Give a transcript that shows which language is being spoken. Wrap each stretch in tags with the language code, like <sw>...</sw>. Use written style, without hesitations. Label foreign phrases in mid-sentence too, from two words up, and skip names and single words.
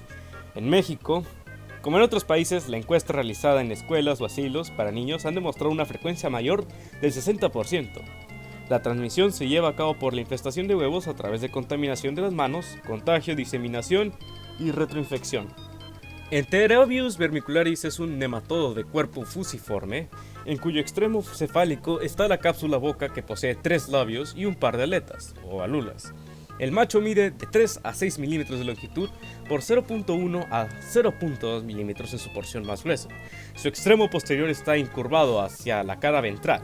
<es>En México, como en otros países, la encuesta realizada en escuelas o asilos para niños han demostrado una frecuencia mayor del 60%. La transmisión se lleva a cabo por la infestación de huevos a través de contaminación de las manos, contagio, diseminación y retroinfección. Enterobius vermicularis es un nematodo de cuerpo fusiforme, en cuyo extremo cefálico está la cápsula boca que posee 3 labios y un par de aletas, o alulas. El macho mide de 3 a 6 milímetros de longitud por 0.1 a 0.2 milímetros en su porción más gruesa. Su extremo posterior está incurvado hacia la cara ventral.</es>